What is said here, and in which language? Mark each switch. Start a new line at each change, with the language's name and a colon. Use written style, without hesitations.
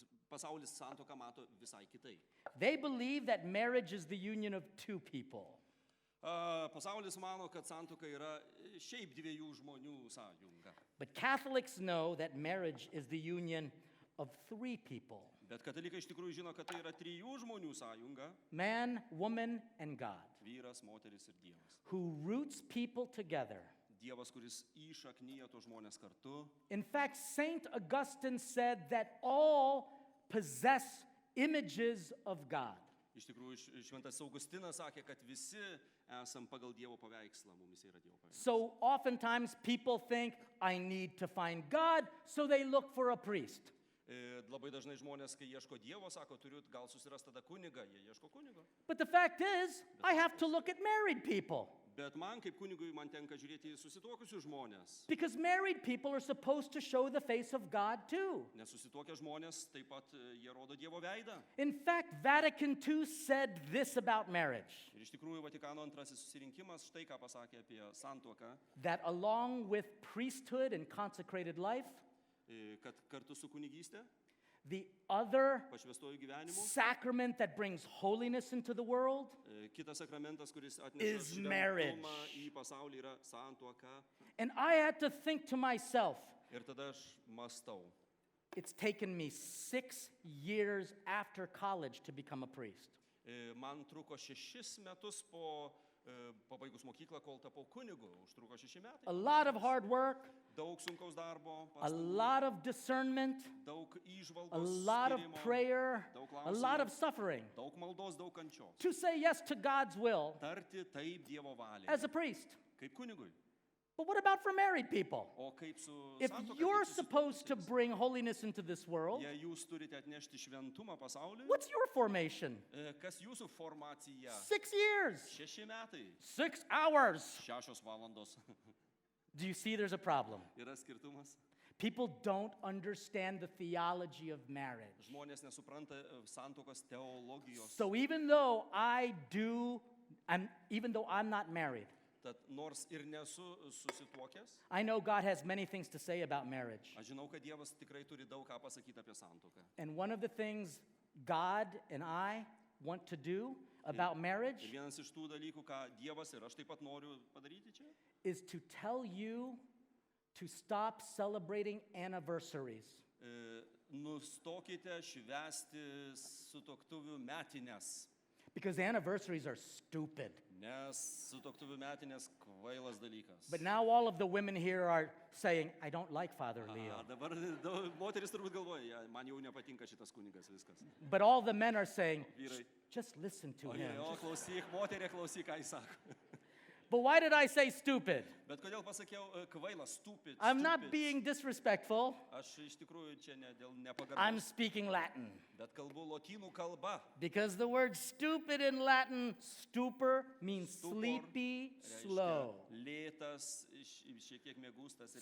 Lithuanian: Pasaulis santuoką mato visai kitaip.
English: They believe that marriage is the union of two people.
Lithuanian: Pasaulis mano, kad santuoka yra šiaip dviejų žmonių sąjunga.
English: But Catholics know that marriage is the union of three people,
Lithuanian: Bet katalikai iš tikrųjų žino, kad tai yra trijų žmonių sąjunga
English: man, woman, and God,
Lithuanian: - vyras, moteris ir Dievas.
English: who roots people together.
Lithuanian: Dievas, kuris įšaknyja tos žmonės kartu.
English: In fact, Saint Augustine said that all possess images of God.
Lithuanian: Iš tikrųjų, šventas Augustinas sakė, kad visi esam pagal Dievo paveikslą, mumis yra Dievo paveikslas.
English: So oftentimes people think, I need to find God, so they look for a priest.
Lithuanian: Labai dažnai žmonės, kai ieško Dievo, sako, turiu gal susirasti tada kunigą, jie ieško kunigo.
English: But the fact is, I have to look at married people.
Lithuanian: Bet man, kaip kunigui, man tenka žiūrėti į susituokusius žmonės.
English: Because married people are supposed to show the face of God too.
Lithuanian: Nes susituokę žmonės taip pat jie rodo Dievo veidą.
English: In fact, Vatican II said this about marriage,
Lithuanian: Ir iš tikrųjų Vatikano antrasis susirinkimas štai ką pasakė apie santuoką,
English: that along with priesthood and consecrated life,
Lithuanian: kad kartu su kunigystė,
English: the other
Lithuanian: pašvęstuoju gyvenimu,
English: sacrament that brings holiness into the world
Lithuanian: kitas sakramentas, kuris atneša
English: is marriage.
Lithuanian: šventumą į pasaulį, yra santuoka.
English: And I had to think to myself,
Lithuanian: Ir tada aš mąstau.
English: it's taken me 6 years after college to become a priest.
Lithuanian: Man truko 6 metus po pabaigus mokyklą, kol tapau kunigu. Užtruko 6 metai.
English: A lot of hard work,
Lithuanian: Daug sunkaus darbo,
English: a lot of discernment,
Lithuanian: daug įžvalgos,
English: a lot of
Lithuanian: skyrimo,
English: prayer,
Lithuanian: daug
English: a lot of
Lithuanian: klausimų,
English: suffering
Lithuanian: daug maldos, daug kančios.
English: to say yes to God's will
Lithuanian: Tarti taip Dievo valiai.
English: as a priest.
Lithuanian: Kaip kunigui.
English: But what about for married people?
Lithuanian: O kaip su
English: If
Lithuanian: santuoka,
English: you're
Lithuanian: kaip su
English: supposed to
Lithuanian: susituokusiais?
English: bring holiness into this world,
Lithuanian: Jei jūs turite atnešti šventumą pasauliui,
English: what's your formation?
Lithuanian: kas jūsų formacija?
English: 6 years,
Lithuanian: 6 metai,
English: 6 hours.
Lithuanian: 6 valandos.
English: Do you see there's a problem?
Lithuanian: Yra skirtumas.
English: People don't understand the theology of marriage.
Lithuanian: Žmonės nesupranta santuokos teologijos.
English: So even though I'm not married,
Lithuanian: Tad nors ir nesu susituokęs,
English: I know God has many things to say about marriage.
Lithuanian: aš žinau, kad Dievas tikrai turi daug ką pasakyti apie santuoką.
English: And one of the things God and I want to do about
Lithuanian: Ir
English: marriage
Lithuanian: vienas iš tų dalykų, ką Dievas ir aš taip pat noriu padaryti čia,
English: is to tell you to stop celebrating anniversaries.
Lithuanian: Nustokite švęsti sutuoktuvių metinės.
English: Because anniversaries are stupid.
Lithuanian: Nes sutuoktuvių metinės kvailas dalykas.
English: But now all of the women here are saying, I don't like Father Leo.
Lithuanian: Dabar moteris turbūt galvoja, man jau nepatinka šitas kunigas, viskas.
English: But all the men are saying,
Lithuanian: Vyrai.
English: just listen to him.
Lithuanian: O klausyk, moterė klausyk, ką jis sako.
English: But why did I say stupid?
Lithuanian: Bet kodėl pasakiau kvailas, stupid?
English: I'm not being disrespectful.
Lithuanian: Aš iš tikrųjų čia ne dėl
English: I'm
Lithuanian: nepagarbos,
English: speaking Latin.
Lithuanian: bet kalbu lotynų kalba.
English: Because the word stupid in Latin, stupor, means
Latin: Stupor
English: sleepy,
Lithuanian: Reiškia
English: slow.
Lithuanian: lėtas, šiek tiek mėgustas ir